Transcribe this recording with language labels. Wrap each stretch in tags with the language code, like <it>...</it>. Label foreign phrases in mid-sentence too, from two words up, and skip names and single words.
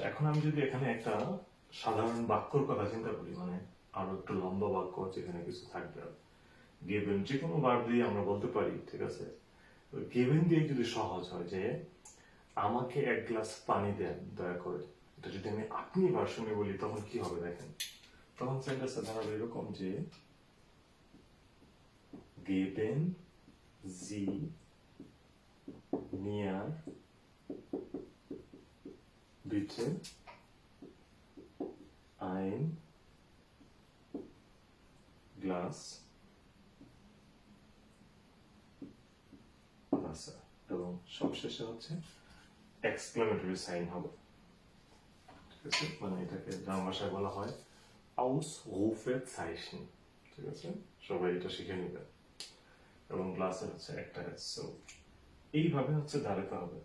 <bn>এখন আমি যদি এখানে একটা সাধারণ বাক্যর কথা চিন্তা করি, মানে আরো একটু লম্বা বাক্য যেখানে কিছু থাকবে, গিভেন যে কোনো ভার্ব দিয়ে আমরা বলতে পারি, ঠিক আছে। গিভেন দিয়ে যদি সহজ হয় যে আমাকে এক গ্লাস পানি দেন দয়া করে, এটা যদি আমি আপনি ভার্সনে বলি তখন কি হবে দেখেন। তখন সেন্টেন্সটা দাঁড়াবে এরকম যে</bn> <de>geben Sie mir bitte ein Glas Wasser,</de> <bn>এবং সবশেষে হচ্ছে</bn> <en>exclamatory sign</en> <bn>হবে, ঠিক আছে। মানে এটাকে জার্মান ভাষায় বলা হয় Ausrufezeichen, ঠিক আছে। সবাই এটা শিখে নেবে। এবং গ্লাসের হচ্ছে একটা সো এইভাবে হচ্ছে দাঁড়াতে হবে।</bn>